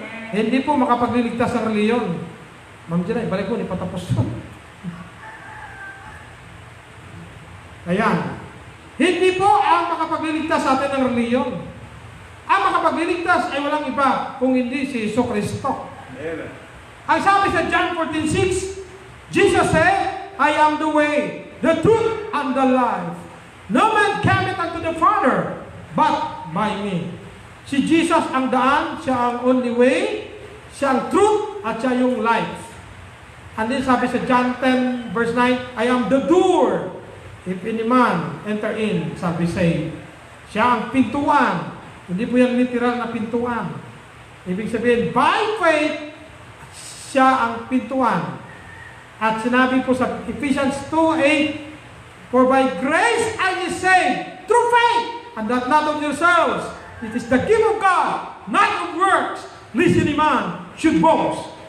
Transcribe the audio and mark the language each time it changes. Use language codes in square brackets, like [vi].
[tl] Hindi po makapagliligtas ang reliyon. Ma'am Gina, balik po, hindi patapos po. Ayan. Hindi po ang makapagliligtas sa atin ng reliyon. Ang makapagliligtas ay walang iba kung hindi si Jesucristo. Ang sabi sa [en] John 14:6, Jesus said, I am the way, the truth, and the life. No man cometh unto the Father, but by me. [tl] Si Jesus ang daan, siya ang only way, siya ang truth, at siya yung life. [en] And then [tl] sabi sa [en] John 10 verse 9, I am the door. If any man enter in, [tl] sabi say, siya ang pintuan. Hindi po yan literal na pintuan. Ibig sabihin, by faith, siya ang pintuan. At sinabi po sa [en] Ephesians 2:8, for by grace are ye saved, through faith, and that not of yourselves. It is the gift of God, not of works, lest any man should boast.